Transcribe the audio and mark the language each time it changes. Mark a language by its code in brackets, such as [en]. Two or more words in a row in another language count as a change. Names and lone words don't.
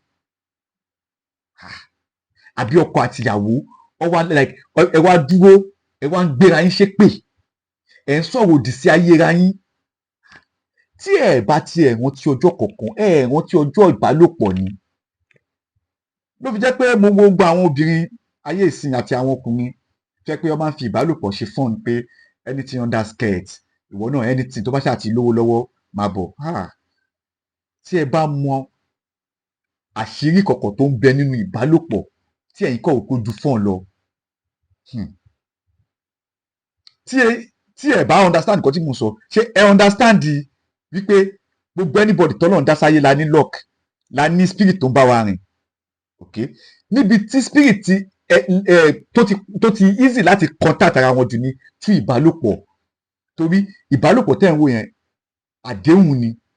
[yo] àbí ọkọ àtìyàwó ẹ wá dúró ẹ wá ń gbéra yín ṣépè ẹ ń sọ̀rọ̀ òdì sí ayéra yín tí ẹ bá tiẹ̀ rántí ọjọ́ kọ̀ọ̀kan ẹ rántí ọjọ́ ìbálòpọ̀ ni ló fi jẹ́ pé mo wo gbogbo àwọn obìnrin ayé ìsìn àti àwọn ọkùnrin jẹ́ pé wọ́n máa ń fi ìbálòpọ̀ ṣe fún pé [en] anything under skirt [yo] ìwọ náà anything tó bá ṣáà ti lówó lọ́wọ́ máa bọ̀ tí ẹ bá mọ àṣírí kọ̀kọ̀ tó ń bẹ nínú ìbálòpọ̀ tí ẹ̀yin kọ̀ òkú ju fún ọ lọ tí ẹ bá understand nǹkan tí mo sọ ṣé ẹ understand wípé gbogbo anybody tọ́lọ́run dá sáyé la ní luck la ní spirit tó ń bá wa rìn okay níbi tí spirit tó ti easy láti contact ara wọn jù ní through ìbálòpọ̀ torí ìbálòpọ̀ tẹ́ ń wò yẹn àdéhùn ni